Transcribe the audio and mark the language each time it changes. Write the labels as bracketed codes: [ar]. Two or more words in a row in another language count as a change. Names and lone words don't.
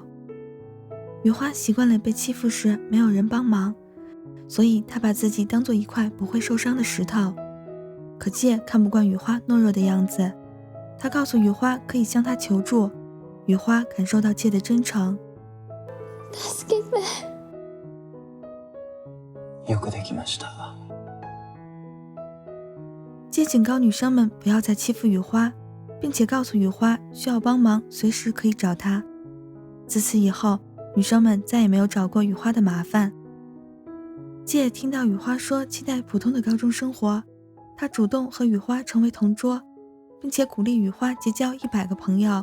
[zh] 雨花习惯了被欺负时没有人帮忙，所以她把自己当作一块不会受伤的石頭。可介看不惯雨花懦弱的样子，他告诉雨花可以向他求助。雨花感受到介的真诚。 [ja] 助けて。よくできました。 [zh] 介警告女生们不要再欺负雨花，并且告诉雨花需要帮忙随时可以找她。自此以后，女生们再也没有找过雨花的麻烦。介听到雨花说期待普通的高中生活，他主动和雨花成为同桌，并且鼓励雨花结交100个朋友。